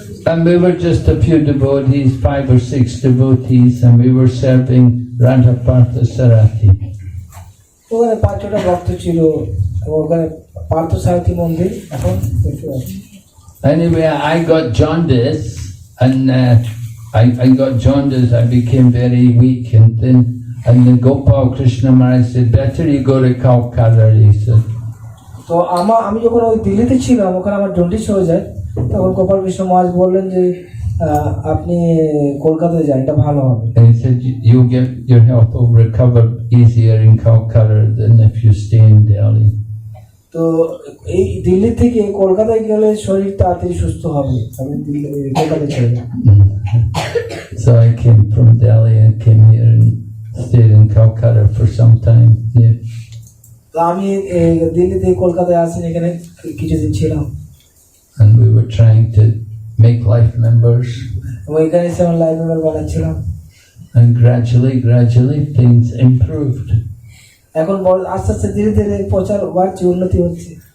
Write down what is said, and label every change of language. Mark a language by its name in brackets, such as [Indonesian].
[English] And we were just a few devotees, 5 or 6 devotees, and we were serving Radha Parthasarathi. [Bangla] ওখানে 5-6টা ভক্ত ছিল, ওখানে পার্থসারথী মন্দির এখন একটু আছে। [English] Anyway, I got jaundice, and I got jaundice. I became very weak, and then Gopal Krishna Maharaj said, "Better you go to Calcutta." He said. [Bangla] তো আমি যখন ওই দিল্লিতে ছিলাম, ওখানে আমার জন্ডিস হয়ে যায়, তখন গোপাল কৃষ্ণ মহারাজ বললেন যে আপনি কলকাতায় যান, এটা ভালো হবে। [English] And he said, "You'll get your health will recover easier in Calcutta than if you stay in Delhi." [Bangla] তো এই দিল্লি থেকে কলকাতায় গেলে শরীর তাড়াতাড়ি সুস্থ হবে, আমি কলকাতায় চলে যাই। [English] So I came from Delhi and came here and stayed in Calcutta for some time. Yeah. [Bangla] তো আমি দিল্লি থেকে কলকাতায় আসি, এখানে কিছুদিন ছিলাম। [English] And we were trying to make life members. [Bangla] এবং এখানে এসে আমার লাইফ মেম্বার বানাচ্ছিলাম। [English] And gradually things improved. [Bangla] এখন আস্তে আস্তে ধীরে ধীরে প্রচার বাড়ছে, উন্নতি হচ্ছে।